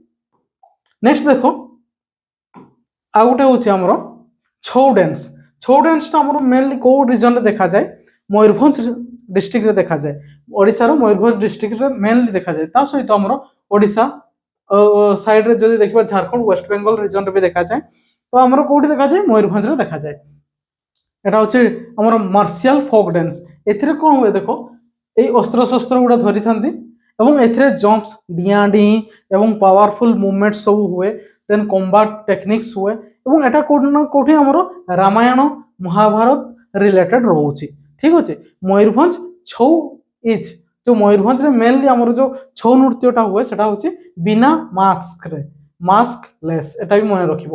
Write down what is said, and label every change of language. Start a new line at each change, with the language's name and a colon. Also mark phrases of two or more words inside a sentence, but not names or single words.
Odia: ନେକ୍ସଟ ଦେଖ ଆଉ ଗୋଟେ ହେଉଛି ଆମର ଛଉ ଡ୍ୟାନ୍ସଟା ଆମର ମେନଲି କେଉଁ ରିଜନରେ ଦେଖାଯାଏ ମୟୂରଭଞ୍ଜ ଡିଷ୍ଟ୍ରିକ୍ଟରେ ଦେଖାଯାଏ ଓଡ଼ିଶାର ମୟୂରଭଞ୍ଜ ଡିଷ୍ଟ୍ରିକ୍ଟରେ ମେନଲି ଦେଖାଯାଏ। ତା ସହିତ ଆମର ଓଡ଼ିଶା ସାଇଡ୍ରେ ଯଦି ଦେଖିବା ଝାଡ଼ଖଣ୍ଡ ୱେଷ୍ଟ ବେଙ୍ଗଲ ରିଜନରେ ବି ଦେଖାଯାଏ ତ ଆମର କେଉଁଠି ଦେଖାଯାଏ ମୟୂରଭଞ୍ଜରେ ଦେଖାଯାଏ।
Bangla: এটা হচ্ছে আমার
English: martial folk dance
Odia: এଥିରେ କ'ଣ ହୁଏ ଦେଖ ଏଇ ଅସ୍ତ୍ରଶସ୍ତ୍ର ଗୁଡ଼ା ଧରିଥାନ୍ତି ଏବଂ ଏଥିରେ ଜମ୍ପସ୍ ଡିଆଁ ଡିଇଁ ଏବଂ
English: powerful movement
Odia: ସବୁ ହୁଏ
English: then combat techniques
Odia: ହୁଏ ଏବଂ ଏଟା କେଉଁଠି ନା କେଉଁଠି ଆମର ରାମାୟଣ ମହାଭାରତ ରିଲେଟେଡ୍ ରହୁଛି ଠିକ୍ ଅଛି। ମୟୂରଭଞ୍ଜ ଛଉ ଇଜ୍ ଯେଉଁ ମୟୂରଭଞ୍ଜରେ ମେନଲି ଆମର ଯେଉଁ ଛଉ ନୃତ୍ୟଟା ହୁଏ ସେଟା ହେଉଛି ବିନା ମାସ୍କରେ ମାସ୍କଲେସ୍ ଏଟା ବି ମନେ ରଖିବ।